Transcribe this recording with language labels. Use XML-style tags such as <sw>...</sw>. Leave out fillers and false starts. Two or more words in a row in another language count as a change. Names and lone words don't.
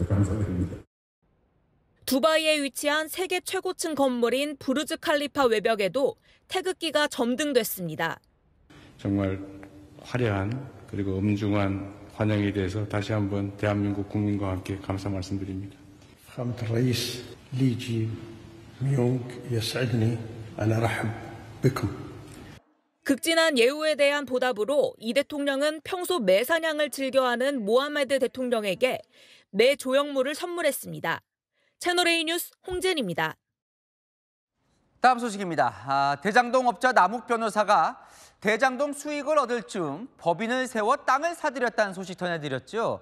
<ko>감사드립니다. 두바이에 위치한 세계 최고층 건물인 부르즈 칼리파 외벽에도 태극기가 점등됐습니다. 정말 화려한 그리고 엄중한 환영에 대해서 다시 한번 대한민국 국민과 함께 감사 말씀드립니다.</ko> <ar>فخامة الرئيس ليجي ميونغ يسعدني أن أرحب بكم.</ar> <ko>극진한 예우에 대한 보답으로 이 대통령은 평소 매사냥을 즐겨하는 모하메드 대통령에게 매 조형물을 선물했습니다. 채널A 뉴스 홍진입니다. 다음 소식입니다. 대장동 업자 남욱 변호사가 대장동 수익을 얻을 즈음 법인을 세워 땅을 사들였다는 소식 전해드렸죠.</ko>